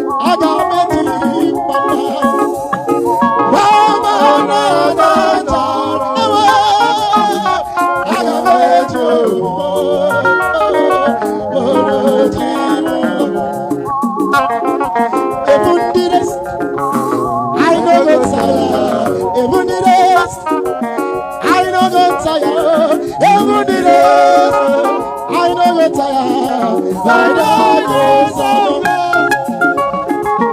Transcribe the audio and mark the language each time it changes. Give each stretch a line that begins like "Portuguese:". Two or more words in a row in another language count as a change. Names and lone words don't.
Igbo: Aga m eji mma mma. Mama na-aga aja, ewe. Aga m eji owo, owo ji mma. Ebu ndị na-
Nigerian Pidgin: I no go tire, even the days. I no go tire, even the days. I no go tire, by the grace of God.